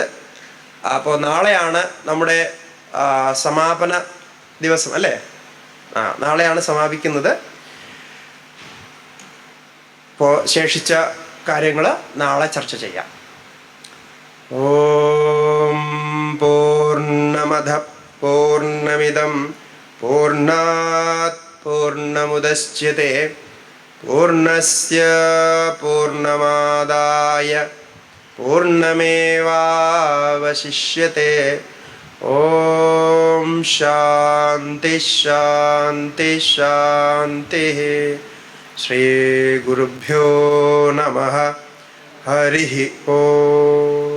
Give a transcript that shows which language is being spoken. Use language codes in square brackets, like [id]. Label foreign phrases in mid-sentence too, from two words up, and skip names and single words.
[ml] അപ്പോൾ നാളെയാണ് നമ്മുടെ സമാപന ദിവസം അല്ലേ? നാളെയാണ് സമാപിക്കുന്നത്. അപ്പോൾ ശേഷിച്ച കാര്യങ്ങൾ നാളെ ചർച്ച ചെയ്യാം. [sa] ഓം പൂർണ്ണമദ പൂർണ്ണമിദം പൂർണ്ണാത് പൂർണ്ണമുദച്യത്തെ പൂർണ്ണസ്യ പൂർണ്ണമാദായ പൂർണ്ണമേവാവശിഷ്യത്തെ. ഓം ശാന്തി ശാന്തി ശാന്തി. ശ്രീ ഗുരുഭ്യോ നമഃ. ഹരി ഓം.